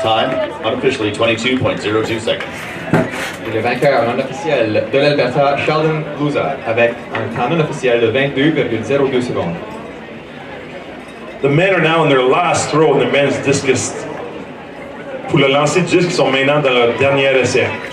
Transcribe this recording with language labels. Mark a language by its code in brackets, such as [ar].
[en] Time, unofficially 22.02 seconds. [fr] Et le vainqueur non officiel de l'Alberta, Sheldon Lauza, avec un temps non officiel de 22,02 secondes. [en] The men are now in their last throw in the men's discus. [fr] Pour le lancer du disque, ils sont maintenant dans leur dernier essai.